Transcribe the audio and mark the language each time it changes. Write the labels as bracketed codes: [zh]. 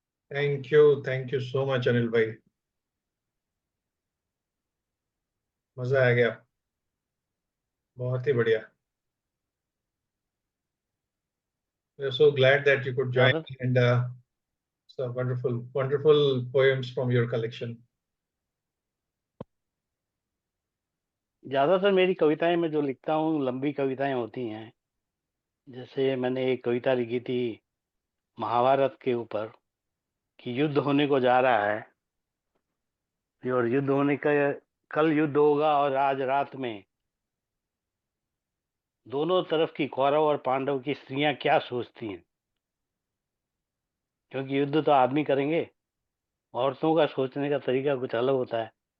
[en] thank you so much [hi] Anil भाई, मजा आ गया, बहुत ही बढ़िया। [en] We are so glad that you could join, [hi] ज्यादा [en] and so wonderful poems from your collection. [hi] ज्यादातर मेरी कविताएं मैं जो लिखता हूँ लंबी कविताएं होती हैं। जैसे मैंने एक कविता लिखी थी महाभारत के ऊपर कि युद्ध होने को जा रहा है, और युद्ध होने का, कल युद्ध होगा, और आज रात में दोनों तरफ की कौरव और पांडव की स्त्रियां क्या सोचती हैं, क्योंकि युद्ध तो आदमी करेंगे, औरतों का सोचने का तरीका कुछ अलग होता है।